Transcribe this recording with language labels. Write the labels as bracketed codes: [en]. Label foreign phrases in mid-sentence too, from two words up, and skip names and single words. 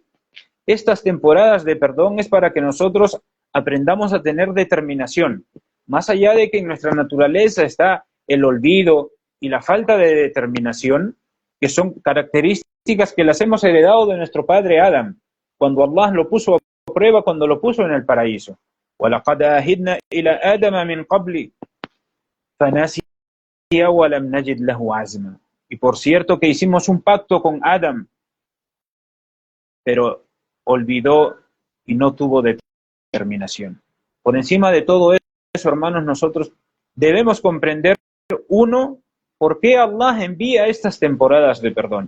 [es] Estas temporadas de perdón es para que nosotros aprendamos a tener determinación. Más allá de que en nuestra naturaleza está el olvido y la falta de determinación, que son características que las hemos heredado de nuestro padre Adam, cuando Allah lo puso a prueba, cuando lo puso en el paraíso. [ar] وَلَقَدْ أَهِدْنَا إِلَى آدَمَ مِنْ قَبْلِ فَنَسِيَ وَلَمْ نَجِدْ لَهُ عَزْمًا. [es] Y por cierto que hicimos un pacto con Adam, pero olvidó y no tuvo determinación. Por encima de todo eso, hermanos, nosotros debemos comprender, uno, por qué Allah envía estas temporadas de perdón.